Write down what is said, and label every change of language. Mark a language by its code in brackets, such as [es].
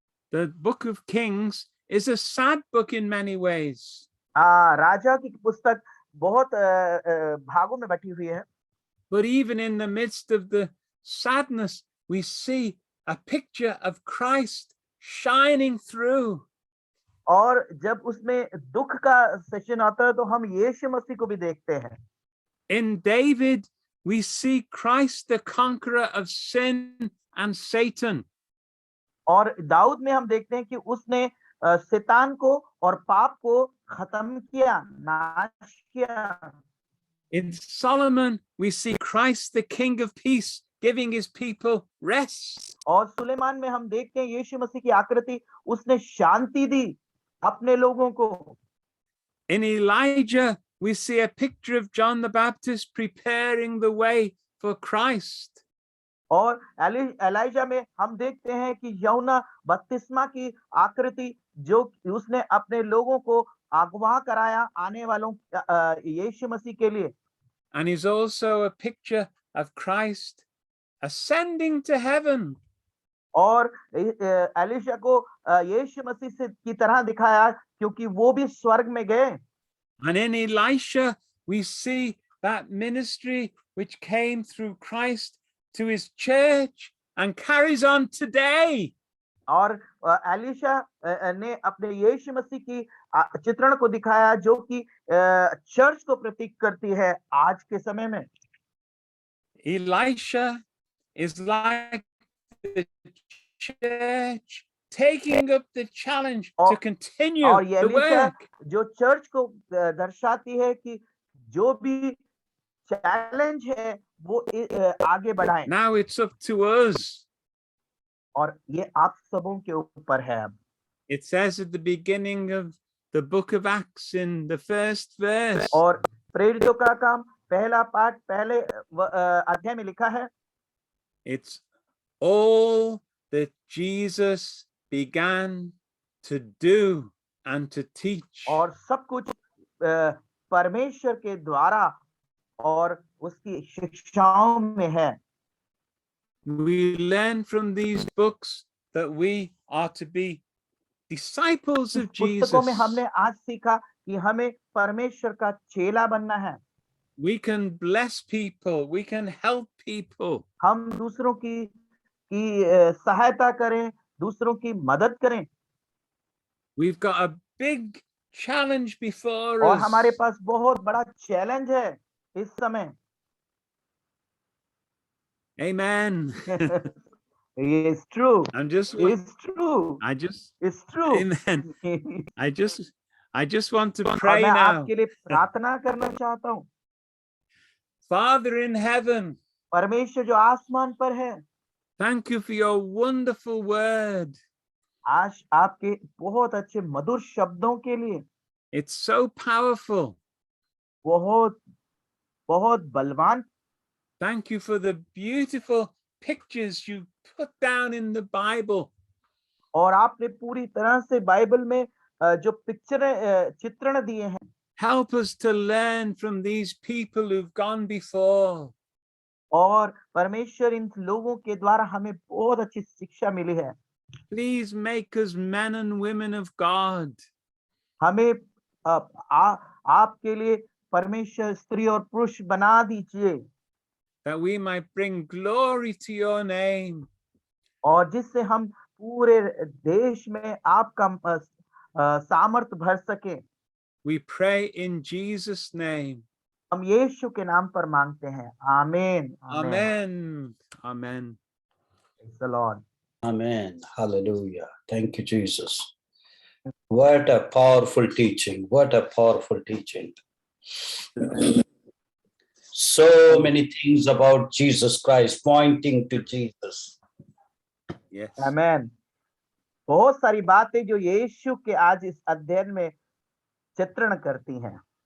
[en] The book of Kings is a sad book in many ways. [hi] राजा की पुस्तक बहुत भागों में बटी हुई है। [en] But even in the midst of the sadness, we see a picture of Christ shining through. [hi] और जब उसमें दुख का सेशन आता है तो हम यीशु मसीह को भी देखते हैं। [en] In David, we see Christ the conqueror of sin and Satan. [hi] और दाऊद में हम देखते हैं कि उसने शैतान को और पाप को खत्म किया, नाश किया। [en] In Solomon, we see Christ the King of Peace giving his people rest. [hi] और सुलेमान में हम देखते हैं यीशु मसीह की आकृति, उसने शांति दी अपने लोगों को। [en] In Elijah, we see a picture of John the Baptist preparing the way for Christ. [hi] और एलाइजा में हम देखते हैं कि यूहन्ना बपतिस्मा की आकृति जो उसने अपने लोगों को अगवा कराया आने वालों यीशु मसीह के लिए. [en] And he's also a picture of Christ ascending to heaven. [hi] और एलिशा को यीशु मसीह से की तरह दिखाया क्योंकि वो भी स्वर्ग में गए. [en] And in Elisha, we see that ministry which came through Christ to his church and carries on today. [hi] और एलिशा ने अपने यीशु मसीह की चित्रण को दिखाया जो कि चर्च को प्रतीक करती है आज के समय में. [en] Elisha is like the church taking up the challenge to continue [hi] और ये [en] the [hi] एलिशा [en] work. [hi] जो चर्च को दर्शाती है कि जो भी चैलेंज है वो आगे बढ़ाएं. [en] Now it's up to us. [hi] और ये आप सबों के ऊपर है. अब [en] It says at the beginning of the book of Acts in the first verse. [hi] और प्रेरितों का काम पहला पाठ पहले अध्याय में लिखा है. [en] It's all that Jesus began to do and to teach. [hi] और सब कुछ परमेश्वर के द्वारा और उसकी शिक्षाओं में है. [en] We learn from these books that we are to be disciples of Jesus. [hi] पुस्तकों में हमने आज सीखा कि हमें परमेश्वर का चेला बनना है. [en] We can bless people, we can help people. [hi] हम दूसरों की सहायता करें, दूसरों की मदद करें. [en] We've got a big challenge before [hi] और [en] us. [hi] हमारे पास बहुत बड़ा चैलेंज है इस समय. [en] Amen. It's true. It's true. It's true. Amen. I just want to [hi] और [en] pray [hi] मैं [en] now. [hi] आपके लिए प्रार्थना करना चाहता हूँ. [en] Father in heaven, [hi] परमेश्वर जो आसमान पर है, [en] thank you for your wonderful word. [hi] आज आपके बहुत अच्छे मधुर शब्दों के लिए. [en] It's so powerful. [hi] बहुत बहुत बलवान. [en] Thank you for the beautiful pictures you put down in the Bible. [hi] और आपने पूरी तरह से बाइबल में जो चित्रण दिए हैं. [en] Help us to learn from these people who've gone before. [hi] और परमेश्वर इन लोगों के द्वारा हमें बहुत अच्छी शिक्षा मिली है. [en] Please make us men and women of God. [hi] हमें आपके लिए परमेश्वर स्त्री और पुरुष बना दीजिए. [en] That we might bring glory to your name. [hi] और जिससे हम पूरे देश में आपका सामर्थ भर सके. [en] We pray in Jesus' name. [hi] हम यीशु के नाम पर मांगते हैं. आमीन. [en] Amen. Amen. Praise the Lord. Amen. Hallelujah. Thank you, Jesus. What a powerful teaching. What a powerful teaching. So many things about Jesus Christ pointing to Jesus. Yes. Amen. [hi] बहुत सारी बातें जो यीशु के आज इस अध्ययन में चित्रण करती हैं.